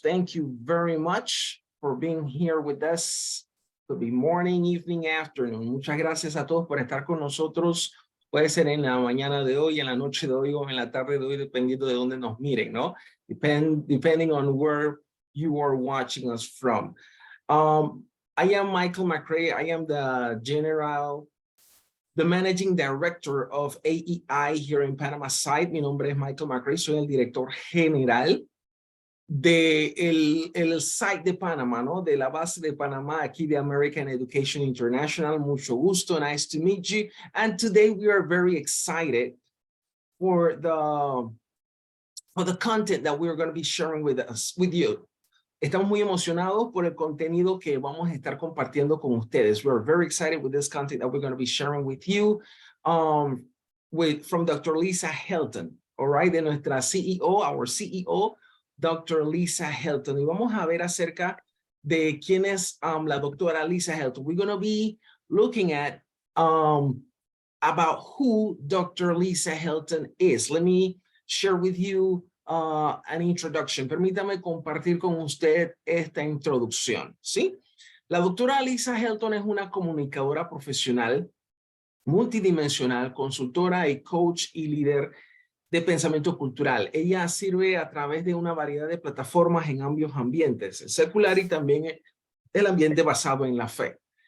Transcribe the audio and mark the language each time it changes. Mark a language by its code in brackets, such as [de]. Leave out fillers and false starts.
[en] Thank you very much for being here with us. Could be morning, evening, afternoon. [es] Muchas gracias a todos por estar con nosotros. Puede ser en la mañana de hoy, en la noche de hoy o en la tarde de hoy, dependiendo de dónde nos miren, ¿no? [en] Depending on where you are watching us from. I am Michael McRae. I am the Managing Director of AEI here in Panama site. [es] Mi nombre es Michael McRae, soy el director general de el site de Panamá, ¿no? De la base de Panamá, aquí de American Education International. Mucho gusto, [en] nice to meet you. And today we are very excited for the content that we are going to be sharing with you. [es] Estamos muy emocionados por el contenido que vamos a estar compartiendo con ustedes. [en] We're very excited with this content that we're going to be sharing with you from Dr. Lisa Helton, all right, [es] de nuestra CEO, [en] our CEO, Dr. [es] Lisa Helton. Y vamos a ver acerca de quién es la doctora Lisa Helton. [en] We're going to be looking at about who Dr. Lisa Helton is. Let me share with you an introduction. [es] Permítame compartir con usted esta introducción, ¿sí? La doctora Lisa Helton es una comunicadora profesional, multidimensional, consultora y coach y líder de pensamiento cultural. Ella sirve a través de una variedad de plataformas en ambos ambientes, el secular y también el ambiente basado en la fe.